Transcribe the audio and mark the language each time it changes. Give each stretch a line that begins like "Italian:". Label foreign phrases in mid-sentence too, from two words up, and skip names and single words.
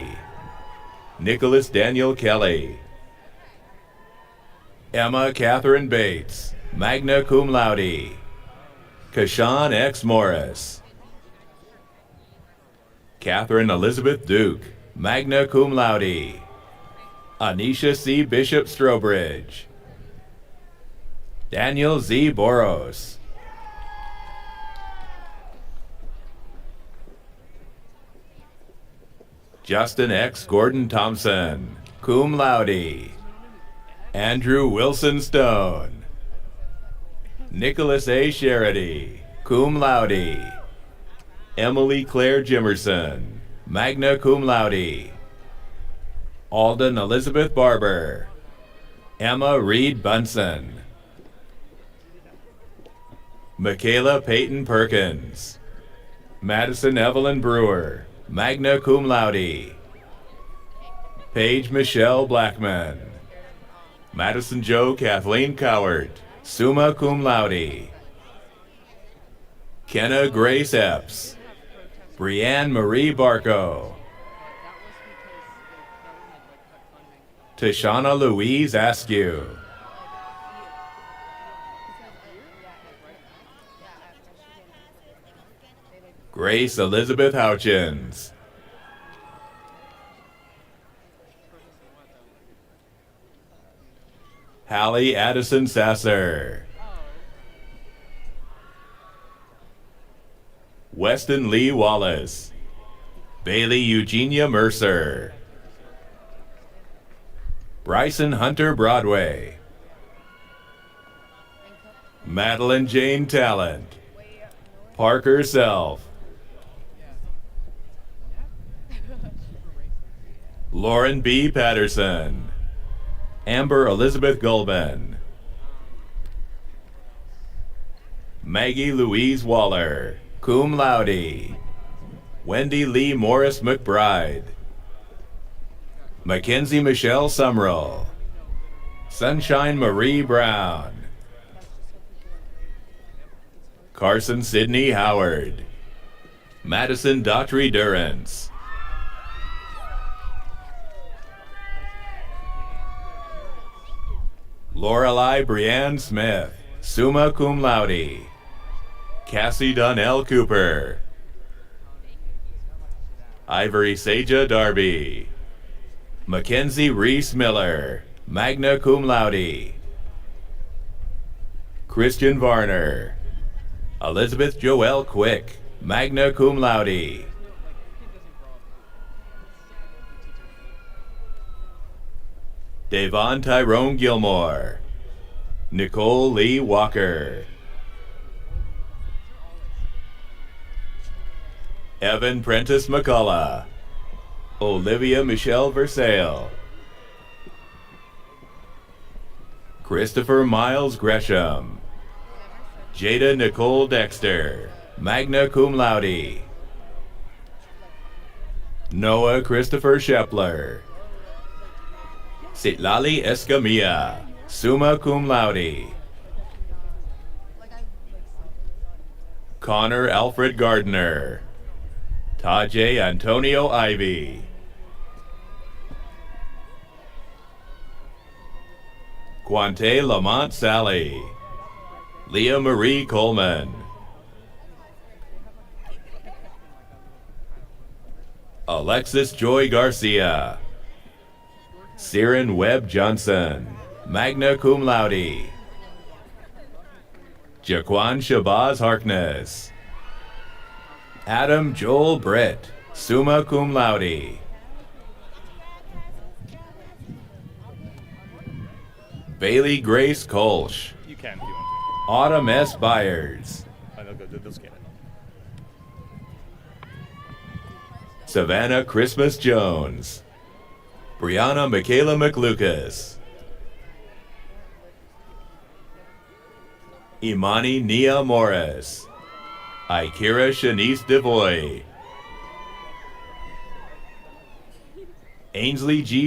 English: Nicholas Daniel Kelly. Emma Catherine Bates,
Latin: magna cum laude.
English: Kashawn X. Morris. Catherine Elizabeth Duke,
Latin: magna cum laude.
English: Anisha C. Bishop Strobridge. Daniel Z. Boros. Justin X. Gordon Thompson,
Latin: cum laude.
English: Andrew Wilson Stone. Nicholas A.
Latin: Sherity, cum laude.
English: Emily Claire Jimerson,
Latin: magna cum laude.
English: Alden Elizabeth Barber. Emma Reed Bunson. Michaela Peyton Perkins. Madison Evelyn Brewer,
Latin: magna cum laude.
English: Paige Michelle Blackman. Madison Jo Kathleen Cowart,
Latin: summa cum laude.
English: Kenna Grace Epps. Brianne Marie Barco. Tashana Louise Askew. Grace Elizabeth Houchins. Hallie Addison Sasser. Weston Lee Wallace. Bailey Eugenia Mercer. Bryson Hunter Broadway. Madeline Jane Talent, Parker Self, Lauren B. Patterson, Amber Elizabeth Gulbin, Maggie Louise Waller,
Latin: cum laude,
English: Wendy Lee Morris McBride, Mackenzie Michelle Sumrall, Sunshine Marie Brown, Carson Sidney Howard, Madison Daughtry Durrance, Lorelei Brianne Smith,
Latin: summa cum laude,
English: Cassie Donnell Cooper, Ivory Seja Darby, Mackenzie Reese Miller,
Latin: magna cum laude,
English: Christian Varner, Elizabeth Joelle Quick,
Latin: magna cum laude,
English: Davon Tyrone Gilmore, Nicole Lee Walker, Evan Prentice McCullough, Olivia Michelle Versailles, Christopher Miles Gresham, Jada Nicole Dexter,
Latin: magna cum laude,
English: Noah Christopher Shepler, Sitlali Escamilla,
Latin: summa cum laude,
English: Connor Alfred Gardner, Tajay Antonio Ivy, Quante Lamont Sally, Leah Marie Coleman, Alexis Joy Garcia, Siren Webb Johnson,
Latin: magna cum laude,
English: Jaquan Shabazz Harkness, Adam Joel Britt,
Latin: summa cum laude,
English: Bailey Grace Kolsch, You can if you want Autumn S. Byers, to. They'll scan it. Savannah Christmas Jones, Brianna Michaela McLucas, Imani Nia Morris, Ikira Shanice Devoy, Ainsley G.